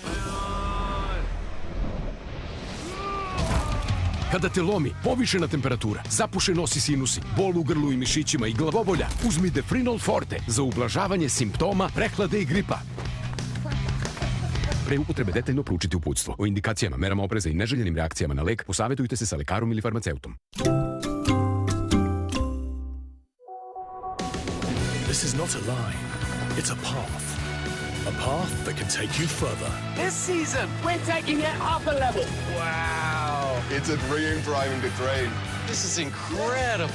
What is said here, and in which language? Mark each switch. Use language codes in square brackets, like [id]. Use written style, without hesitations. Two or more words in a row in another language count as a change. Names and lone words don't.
[sr] Kada te lomi povišena temperatura, zapuše nos i sinusi, bol u grlu i mišićima i glavobolja, uzmi Defrinol Forte za ublažavanje simptoma prehlade i gripa. Pre upotrebe detaljno proučiti uputstvo. O indikacijama, merama opreza i neželjenim reakcijama na lek posavetujte se sa lekarom ili farmaceutom. [en] This is not a line, it's a path. A path that can take you further. This season, we're taking it up a level. Wow. It's a dream driving the train. This is incredible.